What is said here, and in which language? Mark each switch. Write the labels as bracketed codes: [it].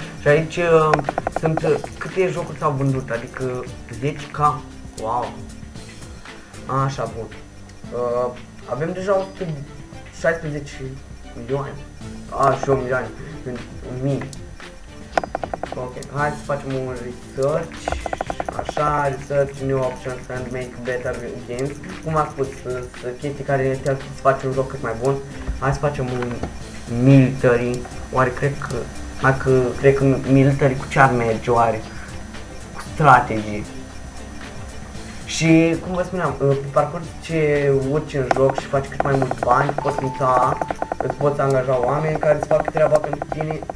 [ro] Și aici sunt câte jocuri s-au vândut, adică 10k. Wow. Așa, bun. Avem deja 116 milioane. Și 1 milioane. 1000. Ok, hai să facem un research. [en] Așa, research new options and make better games. [ro] Cum am spus, chestii care ne să facem un joc cât mai bun. Hai să facem un military. Oare cred că military cu ce ar merge oare? Cu strategie. Și, cum vă spuneam, pe parcurs ce urci în joc și faci cât mai mulți bani, poți muta, îți poți angaja oameni care îți fac treaba pentru tine.